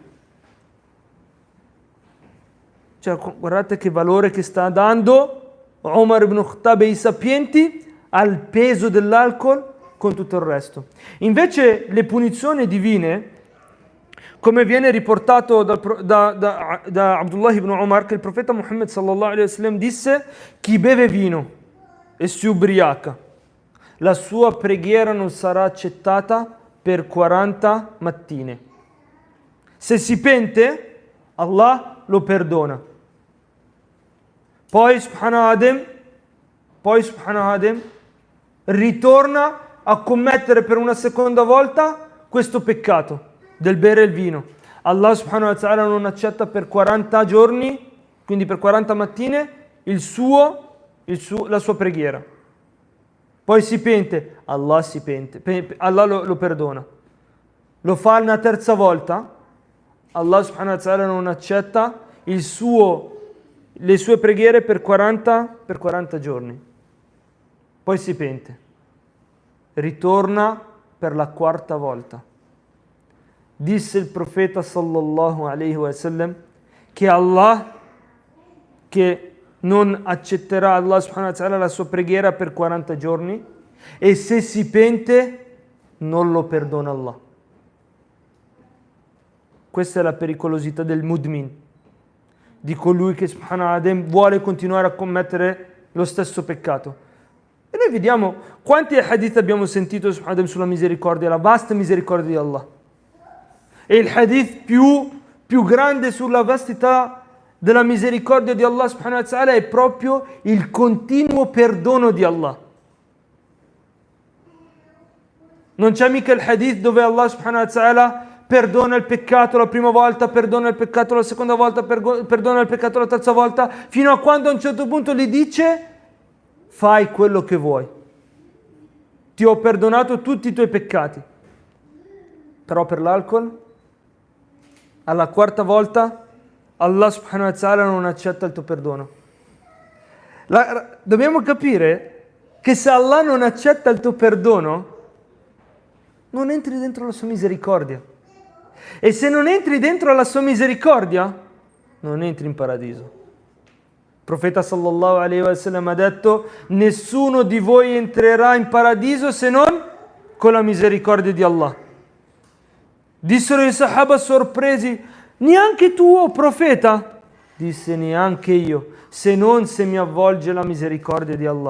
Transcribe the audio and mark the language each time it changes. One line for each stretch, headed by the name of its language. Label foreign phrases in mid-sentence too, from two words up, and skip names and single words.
Italian: Cioè, guardate che valore che sta dando Omar ibn Khattab e i sapienti al peso dell'alcol con tutto il resto. Invece le punizioni divine, come viene riportato da Abdullah ibn Umar, che il profeta Muhammad
Arabic: صلى الله عليه وسلم
Italian: disse: chi beve vino e si ubriaca, la sua preghiera non sarà accettata per 40 mattine. Se si pente, Allah lo perdona. Poi subhanahu Adem ritorna a commettere per una seconda volta questo peccato del bere il vino. Allah
Arabic: سبحانه وتعالى
Italian: non accetta per 40 giorni, quindi per 40 mattine, la sua preghiera. Poi si pente, Allah lo perdona. Lo fa una terza volta, Allah
Arabic: سبحانه وتعالى
Italian: non accetta le sue preghiere per 40 giorni. Poi si pente, ritorna per la quarta volta. Disse il profeta
Arabic: صلى الله عليه وسلم
Italian: che non accetterà Allah
Arabic: سبحانه وتعالى
Italian: la sua preghiera per 40 giorni, e se si pente non lo perdona Allah. Questa è la pericolosità del mudmin, di colui che
Arabic: سبحانه وتعالى
Italian: vuole continuare a commettere lo stesso peccato. E noi vediamo quanti hadith abbiamo sentito sulla misericordia, la vasta misericordia di Allah. E il hadith più grande sulla vastità della misericordia di Allah
Arabic: سبحانه وتعالى
Italian: è proprio il continuo perdono di Allah. Non c'è mica il hadith dove Allah
Arabic: سبحانه وتعالى
Italian: perdona il peccato la prima volta, perdona il peccato la seconda volta, perdona il peccato la terza volta, fino a quando a un certo punto gli dice: fai quello che vuoi, ti ho perdonato tutti i tuoi peccati. Però per l'alcol, alla quarta volta, Allah
Arabic: سبحانه وتعالى
Italian: non accetta il tuo perdono. Dobbiamo capire che se Allah non accetta il tuo perdono, non entri dentro la sua misericordia. E se non entri dentro la sua misericordia, non entri in paradiso. Il profeta
Arabic: صلى الله عليه وسلم
Italian: ha detto: nessuno di voi entrerà in paradiso se non con la misericordia di Allah. Dissero i sahaba sorpresi: neanche tu, o profeta? Disse: neanche io, se non se mi avvolge la misericordia di Allah.